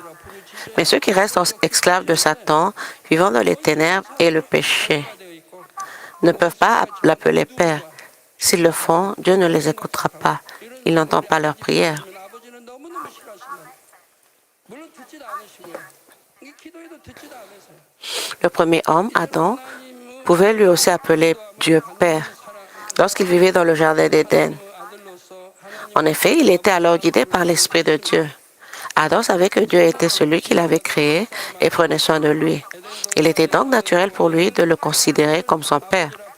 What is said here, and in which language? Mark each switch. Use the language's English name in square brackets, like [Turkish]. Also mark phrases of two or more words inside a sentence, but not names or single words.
[French] Mais ceux qui restent esclaves de Satan, vivant dans les ténèbres et le péché, ne peuvent pas l'appeler Père. S'ils le font, Dieu ne les écoutera pas. Il n'entend pas leurs prières. [Korean] 아버지는 너무너무 싫어하신다. 물론 듣지도 않으시고요. 이 기도에도 듣지도 않으세요. [French] Le premier homme, Adam, pouvait lui aussi appeler Dieu Père lorsqu'il vivait dans le jardin d'Éden. En effet, il était alors guidé par l'Esprit de Dieu. Adam savait que Dieu était celui qui l'avait créé et prenait soin de lui. Il était donc naturel pour lui de le considérer comme son Père.